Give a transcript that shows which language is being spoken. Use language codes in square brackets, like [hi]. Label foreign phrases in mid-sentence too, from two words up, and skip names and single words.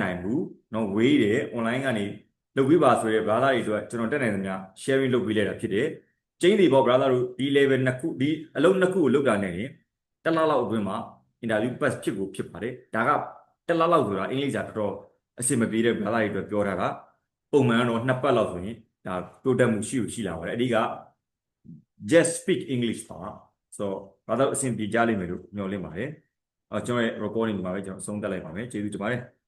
[my] နိုင်ဘူးเนาะဝေးတယ် online ကနေလုပ်ပေးပါဆိုရဲ brother တွေအတွက်ကျွန်တော်တက်နိုင်သမျှ sharing လုပ်ပေးလိုက်တာဖြစ်တယ်ကျင်းဒီ ပေါ့ brother တို့ဒီ level နှစ်ခုဒီအလုံးနှစ်ခုကိုလုပ်တာနဲ့တစ်လလောက်အတွင်းမှာ [en] interview pass [my] ဖြစ်ကိုဖြစ်ပါတယ်ဒါကတစ်လလောက်ဆိုတာအင်္ဂလိပ်စာတော်တော်အဆင်မပြေတဲ့ brother တွေအတွက်ပြောတာကပုံမှန်တော့နှစ်ပတ်လောက်ဆိုရင်ဒါတိုးတက်မှုရှိလာပါတယ်အဓိက [en] just speak English [my] ပါဆိုတော့ brother အဆင်ပြေကြလိမ့်မယ်လို့ညွှန်လင့်ပါတယ်ကျွန်တော်ရဲ့ recording ဒီမှာပဲကျွန်တော်အဆုံးသတ်လိုက်ပါမယ်ကျေးဇူးတင်ပါတယ်